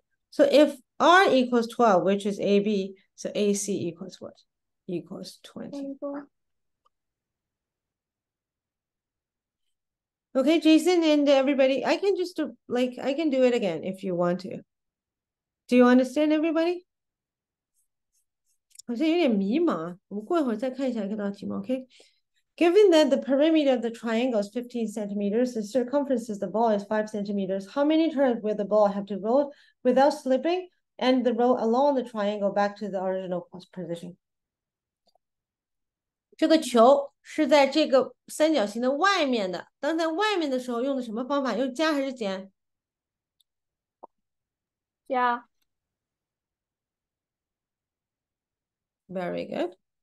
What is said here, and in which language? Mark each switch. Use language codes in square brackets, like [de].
[en] So if r equals 12, which is AB, so AC equals what? Equals 20. 24. Okay, Jason and everybody, I can just do, I can do it again if you want to. Do you understand, everybody? [zh] 好像有点迷茫，我们过一会儿再看一下这道题目，OK？ [en] Given that the perimeter of the triangle is 15 centimeters, the circumference of the ball is 5 centimeters, how many turns will the ball have to roll without slipping and the roll along the triangle back to the original position? [zh] 这个球是在这个三角形的外面的，当在外面的时候用的什么方法？用加还是减？加。 [en] Very good.